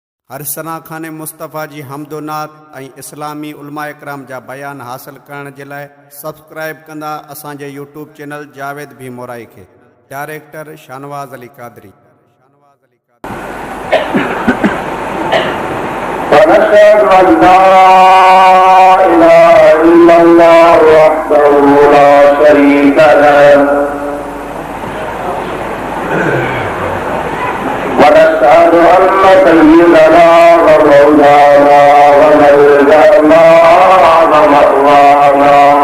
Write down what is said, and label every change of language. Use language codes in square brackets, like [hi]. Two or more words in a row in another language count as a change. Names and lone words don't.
[sd] हर सना खाने मुस्तफ़ा जी हमदोनात ऐं इस्लामी उलमा इकराम जा बयान हासिल करण जे लाइ सब्सक्राइब कंदा असांजे यूट्यूब चैनल जावेद भी मोराई खे। डायरेक्टर शानवाज़ अली कादरी। [ar] ونشهد أن لا إله إلا الله وحده لا شريك له ونشهد أن سيدنا ومولانا وملجأنا ومأوانا